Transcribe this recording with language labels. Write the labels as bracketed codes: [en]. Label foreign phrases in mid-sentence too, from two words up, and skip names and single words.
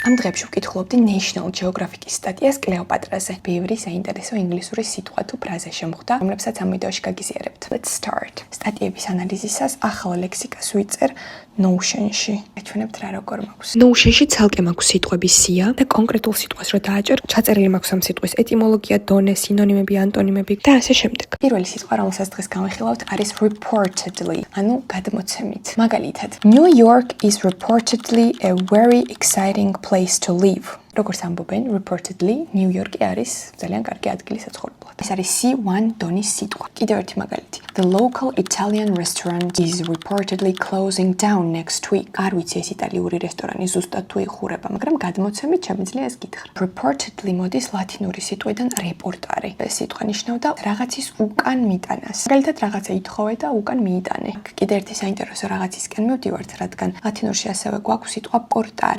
[ka] ამ დღეებში ვკითხულობდი National Geographic-ის სტატიას კლეოპატრაზე. ბევრი საინტერესო ინგლისური სიტყვა თუ ფრაზა შემხვდა, რომლებსაც ამ ვიდეოში გაგიზიარებთ. [en] Let's start. [ka] სტატიების ანალიზისას ახალ ლექსიკას ვიწერ Notion-ში. აჩვენებთ რა როგორ მაქვს. Notion-ში ცალკე მაქვს სიტყვების სია და კონკრეტულ სიტყვას რო დააჭერ, ჩაწერილი მაქვს ამ სიტყვის ეტიმოლოგია, დონე, სინონიმები, ანტონიმები და ასე შემდეგ. პირველი სიტყვა, რომელსაც დღეს გავეხილავთ, არის reportedly, ანუ გადმოცემით. მაგალითად, [en] New York is reportedly a very exciting place to live. [ka] როგორც ამბობენ, reportedly, New York არის ძალიან კარგი ადგილი საცხოვრებლად. ეს არის C1 დონის სიტყვა. კიდევ ერთი მაგალითი. [en] The local Italian restaurant is reportedly closing down next week. [ka] არ ვიცი ეს იტალიური რესტორანი ზუსტად თუ იხურება, მაგრამ გადმოცემით შემიძლია ეს გითხრა. Reportedly მოდის ლათინური სიტყვიდან რეპორტარი. ეს სიტყვა ნიშნავდა რაღაცის უკან მიტანას. მაგალითად, რაღაცა ითხოვე და უკან მიიტანე. კიდევ ერთი საინტერესო რაღაცისკენ მივდივართ, რადგან ლათინურში ასევე გვაქვს სიტყვა portare.